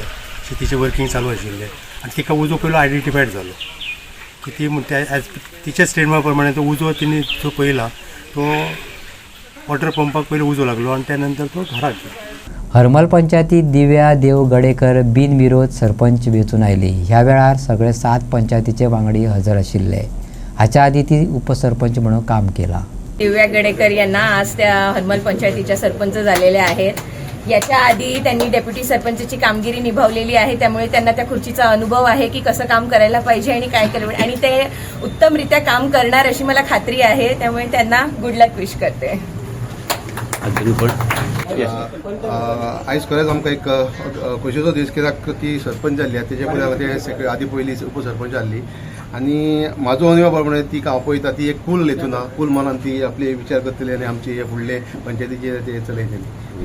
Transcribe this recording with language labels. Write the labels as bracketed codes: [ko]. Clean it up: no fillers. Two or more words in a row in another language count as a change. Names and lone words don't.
[kok] तिचें वर्कींग चालू आशिल्लें आनी तिका उजो पयलो आयडेंटिफायड जालो की ती म्हणटा एज तिच्या स्टेटमेंटा प्रमाणे तो उजो तिणी जो पयला तो वॉटर पंपाक पयलो उजो लागलो आनी त्या नंतर तो घराक गेलो. हरमल पंचायतीत दिव्या देव गडेकर बिनविरोध सरपंच वेंचून आयली. ह्या वेळार सगळे 7 पंचायतीचे वांगडी हजर आशिल्ले हाच्या आधी ती उपसरपंच म्हणून काम केला. [mr] दिव्या गडेकर यांना आज त्या हरमल पंचायतीच्या सरपंच झालेल्या आहेत. याच्या आधी त्यांनी डेप्युटी सरपंचची कामगिरी निभावलेली आहे, त्यामुळे त्यांना त्या खुर्चीचा अनुभव आहे की कसं काम करायला पाहिजे आणि काय केलं आणि ते उत्तमरित्या काम करणार अशी मला खात्री आहे. त्यामुळे त्यांना [en] good luck wish [mr] करते. [kok] आयज खरेंच आमकां एक खोशयेचो दीस, कित्याक ती सरपंच जाल्ली तेजे पयलीं आदी पयलीं उपसरपंच जाल्ली आनी म्हाजो अनुभव प्रमाणे ती हांव पळयता ती एक कूल हेतून कूल मनान ती आपले विचार करतली आनी आमचे हे फुडले पंचायतीचे ते चलयतली.